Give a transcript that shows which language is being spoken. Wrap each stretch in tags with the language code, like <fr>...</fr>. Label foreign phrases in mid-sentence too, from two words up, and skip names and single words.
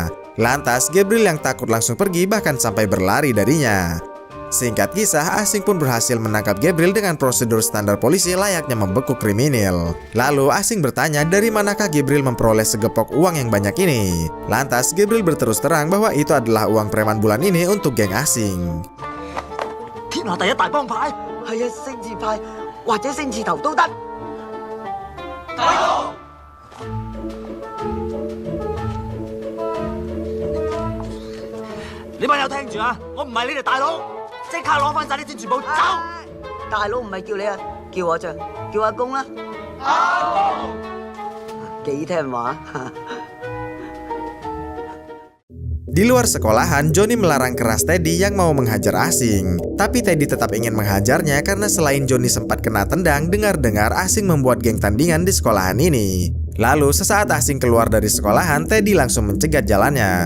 <id>Lantas Gabriel yang takut langsung pergi bahkan sampai berlari darinya. Singkat kisah, asing pun berhasil menangkap Gabriel dengan prosedur standar polisi layaknya membekuk kriminal. Lalu asing bertanya dari manakah Gabriel memperoleh segepok uang yang banyak ini. Lantas Gabriel berterus terang bahwa itu adalah uang preman bulan ini untuk geng asing.</id> <yue>天下第一大幫派，係啊，星字派或者星字頭都得。你班友聽住啊！我唔係你哋大佬，即刻攞翻晒啲錢全部走！大佬唔係叫你啊，叫我咋？叫阿公啦。幾聽話。</yue> <id>Di luar sekolahan, Johnny melarang keras Teddy yang mau menghajar asing. Tapi Teddy tetap ingin menghajarnya karena selain Johnny sempat kena tendang, dengar-dengar asing membuat geng tandingan di sekolahan ini. Lalu sesaat asing keluar dari sekolahan, Teddy langsung mencegat jalannya.</id>